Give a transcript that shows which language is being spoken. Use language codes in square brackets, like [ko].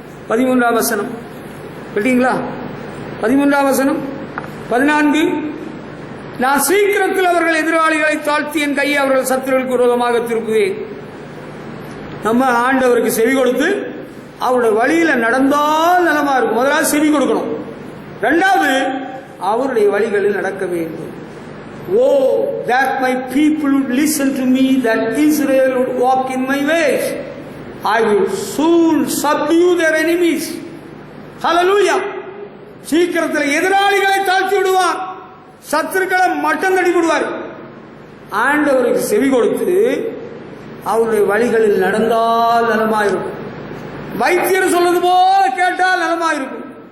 [ta] 13ஆம் வசனம் கேட்டீங்களா? 13ஆம் வசனம் 14, நான் சீக்கிரத்தில் அவர்கள் எதிராளிகளை தாழ்த்தி என் கையை அவர்கள் சத்துருவுக்கு விரோதமாக திருப்புவேன். நம்ம ஆண்டவருக்கு செவி கொடுத்து அவருடைய வழியில நடந்தால் நலமா இருக்கும். முதலாவது செவி கொடுக்கணும். 2வது அவருடைய வழிகளில் நடக்க வேண்டும். [en] Oh, that my people would listen to me, that Israel would walk in my ways. I will soon subdue their enemies. Hallelujah. [ta] சீக்கிரத்தில் எதிராளிகளை தாழ்த்தி விடுவார், சத்துருக்களை மட்டம் தட்டி விடுவார். ஆண்டவருக்கு செவி கொடுத்து அவருடைய வழிகளில் நடந்தால் நலமாயிருக்கும். வைத்தியர் சொல்றது போல கேட்டால் நலமாயிருக்கும்.